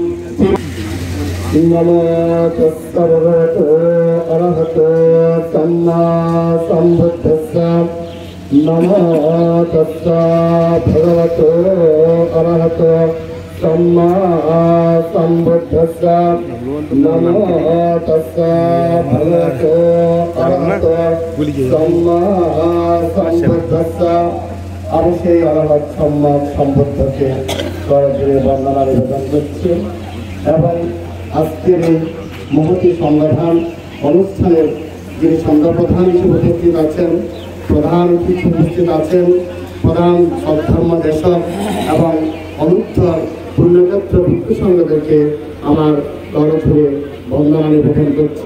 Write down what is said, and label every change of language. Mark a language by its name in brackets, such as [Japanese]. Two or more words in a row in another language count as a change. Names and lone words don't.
[Pali] নমো তস্সা ভগবতো অরহতো সম্মা সম্বুদ্ধস্সা, নমো তস্সা ভগবতো অরহতো सम्मा सम्बुद्धस्सा नमो तस्सा भगवतो अरहतो सम्मा सम्बुद्धस्सा। [Bangla] অবশ্য অরহত সম্মা সম্বুদ্ধকে করজোড়ে বন্দনা নিবেদন করছি এবং আজকের এই মহতি সংগঠন অনুষ্ঠানের যিনি সংঘ প্রধান হিসেবে উপস্থিত আছেন, প্রধান অতিথি উপস্থিত আছেন প্রধান সব ধর্ম দেশক এবং অনুত্তর পুণ্যক্ষেত্র ভিক্ষু সংঘদেরকে আমার করজোড়ে বন্দনা নিবেদন করছি।